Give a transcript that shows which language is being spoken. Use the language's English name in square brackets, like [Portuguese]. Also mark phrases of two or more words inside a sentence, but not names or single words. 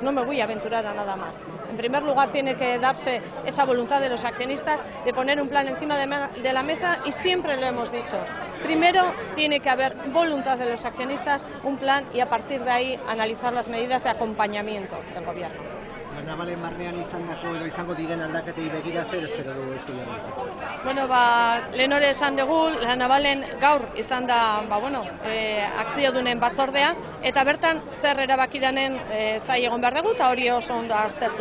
[Spanish] No me voy a aventurar a nada más. En primer lugar, tiene que darse esa voluntad de los accionistas de poner un plan encima de la mesa, y siempre lo hemos dicho. Primero tiene que haber voluntad de los accionistas, un plan, y a partir de ahí analizar las medidas de acompañamiento del Gobierno. [Basque] La Navalen barnean izandako edo izango diren aldaketei begira zer espero dugu Eusko Jaurlaritzak? Bueno, lehen hori esan dugu, La Navalen gaur izan da, akziodunen batzordea, eta bertan zer erabakidanen zai egon behar dugu, eta hori oso ondo aztertu.